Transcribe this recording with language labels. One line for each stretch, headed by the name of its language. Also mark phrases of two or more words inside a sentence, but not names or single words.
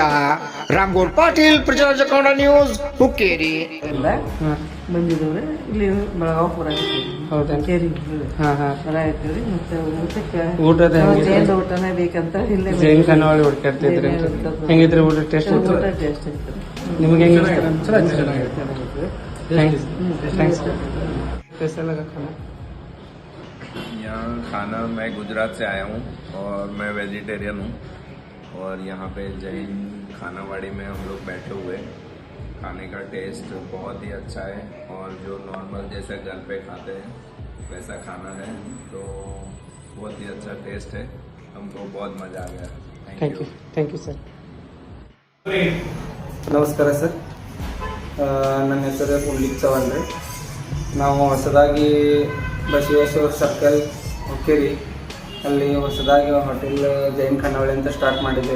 Kannada: ರಾಮಗೌಡ ಪಾಟೀಲ್, ಪ್ರಜಾರಾಜ್ಯ ಕನ್ನಡ ನ್ಯೂಸ್, ಹುಕ್ಕೇರಿ. ಬಂದಿದ್ದೇವೆ ಇಲ್ಲಿ ಬೆಳಗಾವಿ ಹುಕ್ಕೇರಿ ಹೊರ ಇರ್ತೀವಿ. ಮತ್ತೆ ಊಟದ ಊಟನೇ ಬೇಕಂತ ಇಲ್ಲೇ ಜೈನ್ ಖಾನಾವಳಿ ಹುಡ್ಕಾಡ್ತಿದ್ರಿ. ಹೆಂಗಿದ್ರಿ ಊಟ? ಟೇಸ್ಟ್ ಊಟ ಟೇಸ್ಟ್ ಇತ್ತು. ನಿಮ್ಗೆ ಹೆಂಗೆ?
Hindi: यहाँ खाना, मैं गुजरात से आया हूँ और मैं वेजिटेरियन हूँ और यहाँ पे जैन खानावाड़ी में हम लोग बैठे हुए हैं. खाने का टेस्ट बहुत ही अच्छा है और जो नॉर्मल जैसे घर पे खाते हैं वैसा खाना है, तो बहुत ही अच्छा टेस्ट है. हमको बहुत मज़ा आ गया.
English: thank you sir.
Kannada: ನಮಸ್ಕಾರ ಸರ್, ನನ್ನ ಹೆಸರು ಪುಂಡ್ಲಿಕ್ ಚೌಹಾಣ್ ರೀ. ನಾವು ಹೊಸದಾಗಿ ಬಸವೇಶ್ವರ ಸರ್ಕಲ್ ಹುಕ್ಕೇರಿ ಅಲ್ಲಿ ಹೊಸದಾಗಿ ಹೋಟೆಲ್ ಜೈನ್ ಖಾನಾವಳಿ ಅಂತ ಸ್ಟಾರ್ಟ್ ಮಾಡಿದ್ದೇವೆ.